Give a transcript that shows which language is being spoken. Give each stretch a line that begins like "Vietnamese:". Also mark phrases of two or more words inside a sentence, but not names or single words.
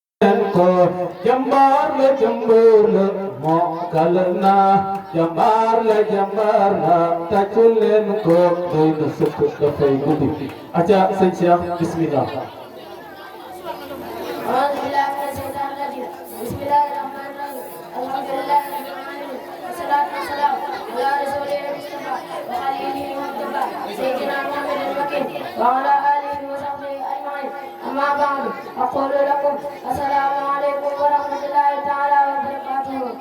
Wolof: ko jambar la mokkal na jambar la tàccul leen ko doy na sëkk dafay guddi aca sëñ Cheikh bismillah
Arabic: أعوذ بالله من الشيطان الرجيم بسم الله الرحمن الرحيم الحمد لله رب العالمين والصلاة والسلام على رسوله المصطفى وخليله المجتبى سيدنا محمد المكين وعلى آله وصحبه أجمعين أما بعد أقول لكم السلام عليكم ورحمة الله تعالى وبركاته